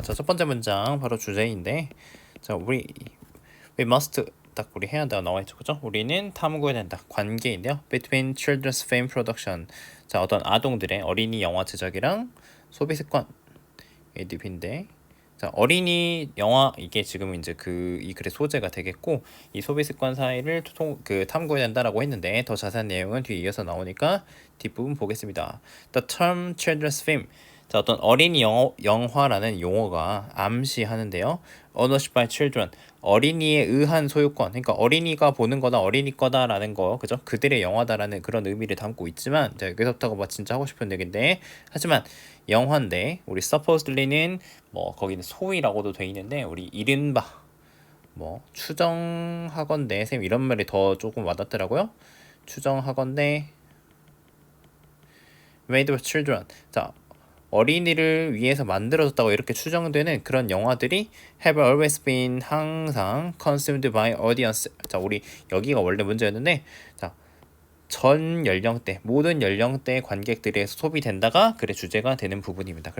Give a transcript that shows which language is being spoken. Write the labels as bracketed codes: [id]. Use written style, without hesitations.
[ko] 자, 첫 번째 문장 바로 주제인데, 자, [en] we must [ko] 딱 우리 해야 한다고 나와 있죠, 그죠? 우리는 탐구해야 된다. 관계인데요. [en] Between children's film production. [ko] 자, 어떤 아동들의 어린이 영화 제작이랑 소비 습관. ADP인데, 자, 어린이 영화 이게 지금 이제 이 글의 소재가 되겠고, 이 소비 습관 사이를 탐구해야 된다라고 했는데 더 자세한 내용은 뒤에 이어서 나오니까 뒷부분 보겠습니다. [en] The term children's film. [ko] 자, 어떤 어린이 영화라는 용어가 암시하는데요. [en] Ownership by children. [ko] 어린이에 의한 소유권. 그러니까 어린이가 보는 거다, 어린이 거다라는 거, 그죠? 그들의 영화다라는 그런 의미를 담고 있지만, 자, 여기서부터가 뭐 진짜 하고 싶은 얘기인데, 하지만 영화인데 우리 supposedly는 뭐 거기는 소위라고도 돼 있는데 우리 이른바 뭐 추정하건대 쌤 이런 말이 더 조금 와닿더라고요. 추정하건대 [en] made with children. [ko] 자, 어린이를 위해서 만들어졌다고 이렇게 추정되는 그런 영화들이 [en] have always been [ko] 항상 [en] consumed by audience. [ko] 자, 우리 여기가 원래 문제였는데, 자, 전 연령대, 모든 연령대 관객들에 소비된다가 글의 주제가 되는 부분입니다.